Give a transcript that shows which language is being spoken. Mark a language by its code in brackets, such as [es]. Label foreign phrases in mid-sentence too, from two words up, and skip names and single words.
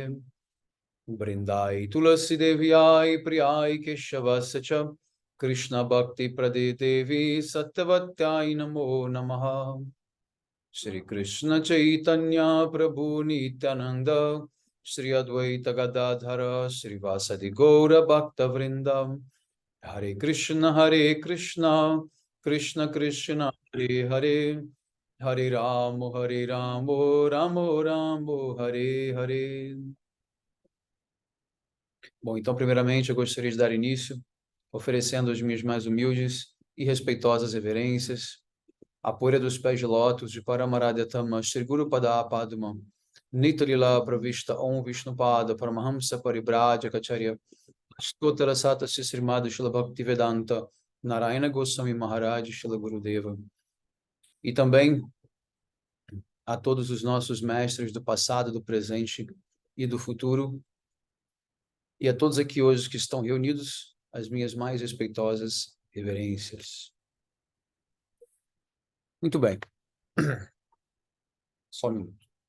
[sa] वृंदाई तुलसी देव्याय प्रियाय केशवस्य च कृष्ण भक्ति प्रदे देवी सत्यवत्याय नमो नमः। श्री कृष्ण चैतन्य प्रभु नित्यानंद श्री अद्वैत गदाधर श्रीवासदि गौर भक्त वृंदम हरे कृष्ण कृष्ण कृष्ण हरे हरे हरे राम राम राम हरे हरे। [pt] Bom, então, primeiramente, eu gostaria de dar início oferecendo as minhas mais humildes e respeitosas reverências à poeira dos pés de lótus de Paramaradhyatama Shri Guru Pada Padma Nitalila Pravishta Om Vishnupada Paramahamsa Paribrajacacharya Stotara Sata Srimad Shila Bhaktivedanta Narayana Goswami Maharaj Shila Gurudeva. E também a todos os nossos mestres do passado, do presente e do futuro, e a todos aqui hoje que estão reunidos, as minhas mais respeitosas reverências. Muito bem. Só um minuto.